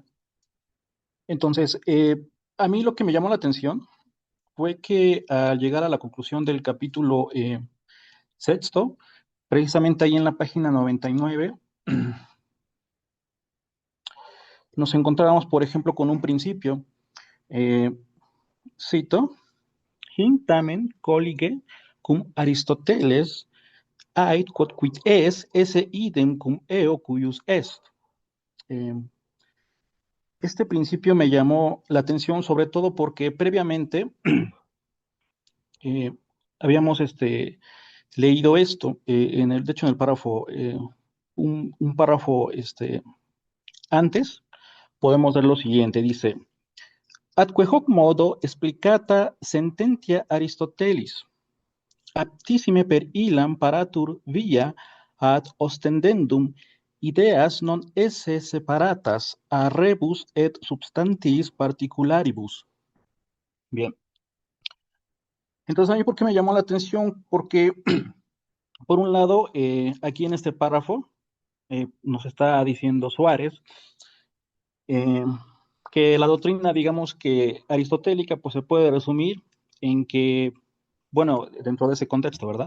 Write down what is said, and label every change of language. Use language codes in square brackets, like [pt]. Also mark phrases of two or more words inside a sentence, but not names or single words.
[es] Entonces, a mí lo que me llamó la atención fue que al llegar a la conclusión del capítulo sexto, precisamente ahí en la página 99, nos encontrábamos, por ejemplo, con un principio, eh, cito, [la] Hic tamen collige cum Aristoteles ait quod quid es esse idem cum eo cuius est. [es] Eh, este principio me llamó la atención sobre todo porque previamente eh, habíamos leído esto, de hecho en el párrafo, un párrafo antes, podemos ver lo siguiente, dice, [la] Atque hoc modo explicata sententia Aristotelis, aptissime per illam paratur via ad ostendendum ideas non esse separatas a rebus et substantiis particularibus. [es] Bien, entonces a mí, ¿por qué me llamó la atención? Porque, por un lado, aquí en este párrafo nos está diciendo Suárez eh, que la doctrina, digamos que aristotélica, pues se puede resumir en que, bueno, dentro de ese contexto, ¿verdad?